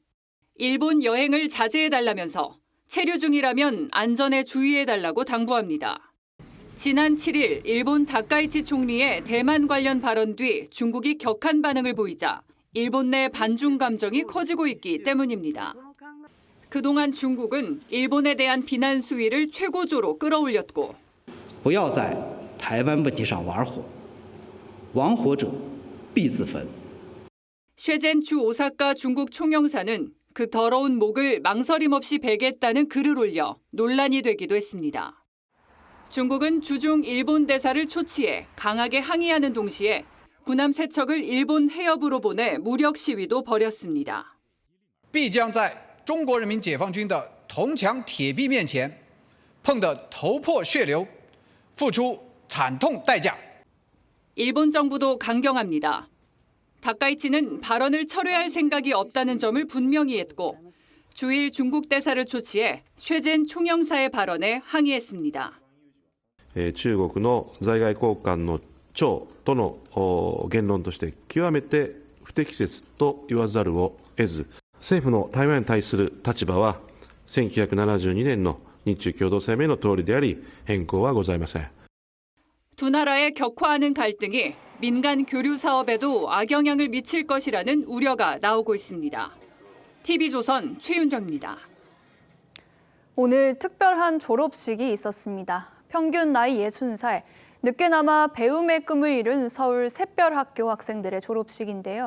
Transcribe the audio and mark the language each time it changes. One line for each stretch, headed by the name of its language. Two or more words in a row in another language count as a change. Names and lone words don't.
Korean: 일본 여행을 자제해달라면서 체류 중이라면 안전에 주의해달라고 당부합니다. 지난 7일 일본 다카이치 총리의 대만 관련 발언 뒤 중국이 격한 반응을 보이자 일본 내 반중 감정이 커지고 있기 때문입니다. 그동안 중국은 일본에 대한 비난 수위를 최고조로 끌어올렸고
Chinese: 不要在台湾问题上玩火，玩火者必自焚。
Korean: 쉐젠 주 오사카 중국 총영사는 그 더러운 목을 망설임 없이 베겠다는 글을 올려 논란이 되기도 했습니다. 중국은 주중 일본 대사를 초치해 강하게 항의하는 동시에 군함 3척을 일본 해협으로 보내 무력 시위도 벌였습니다.
Chinese: 必将在中国人民解放军的铜墙铁壁面前碰得头破血流，付出惨痛代价。
Korean: 일본 정부도 강경합니다. 다카이치는 발언을 철회할 생각이 없다는 점을 분명히 했고 주일 중국 대사를 초치해 쉐젠 총영사의 발언에 항의했습니다.
Japanese: 中国の在外交官の長との言論として極めて不適切と言わざるを得ず、政府の台湾に対する立場は1972年の日中共同声明の通りであり変更はございません。
Korean: 두 나라의 격화하는 갈등이 민간 교류 사업에도 악영향을 미칠 것이라는 우려가 나오고 있습니다. TV조선 최윤정입니다. 오늘 특별한 졸업식이 있었습니다. 평균 나이 60살, 늦게나마 배움의 꿈을 이룬 서울 샛별학교 학생들의 졸업식인데요.